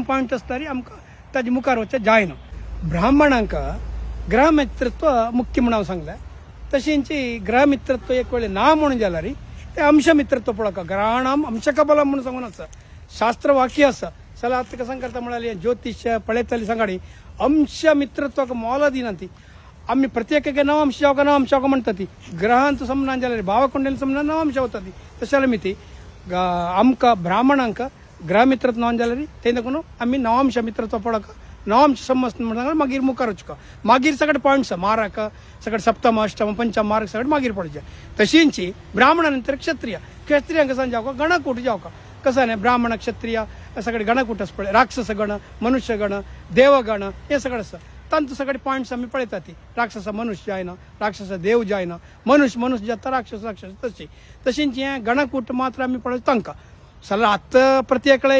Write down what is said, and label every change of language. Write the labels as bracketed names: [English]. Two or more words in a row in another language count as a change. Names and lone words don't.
[Konkani] पॉयंट आसता आमकां ताजे मुखार वचचें जायना ब्राह्मणांक ग्रहमित्रत्व मुख्य म्हणून सांगलें तशींची ग्रहमित्रत्व एक वेळ ना म्हणून जाल्यार ते अंशमित्रत्व पळोवका [Sanskrit] ग्रहाणाम अंशकबलम [Konkani] म्हणून सांगून आसा शास्त्र वाक्य आसा सला आतां कसं करता म्हळ्यार ज्योतिष्य पळयताली सांगाडी अंशमित्रत्वाक मोल दिना ती आमी प्रत्येकाके नवंश जावका म्हणटा ती ग्रहांत समना जाल्यार भावकुंडली समना नवंश वता ती तशें जाल्यार ती आमकां ब्राह्मणांक ग्रहमित्रत्व ना जाल्यार ते देखून आमी नवंश मित्रत्व पळोवका नवंश समज म्हणून मागीर मुखार वचका मागीर सगळे पॉयंट्स मारक सगळे सप्तम अष्टम पंचम मार्क सगळे मागीर पडचे तशींची ब्राह्मणा नंतर क्षत्रियांक कसं जावका गणकूट जावका कसं नाही ब्राह्मण क्षत्रिय सगळे गणकूट आसा पळय राक्षस गण मनुष्य गण देवगण हे सगळें आसा तांचो सगळे पॉयंट्स आमी पळयता ती राक्षस मनुष्य जायना राक्षस देव जायना मनुष्य जाता राक्षस तशींची हें गणकूट मात्र आमी पळय तांकां सल्ला आतां प्रत्येकळे